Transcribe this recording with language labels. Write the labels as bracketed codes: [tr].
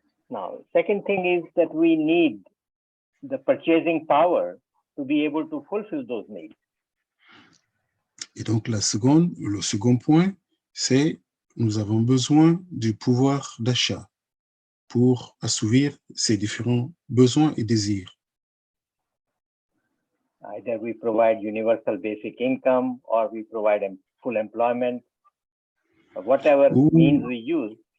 [en] Now, second thing is that we need the purchasing power to be able to fulfill those needs. [fr] Et donc, le second point, c'est nous avons besoin du pouvoir d'achat pour assouvir ces différents besoins et désirs. [en] Either we provide universal basic income or we provide full employment, whatever means we use.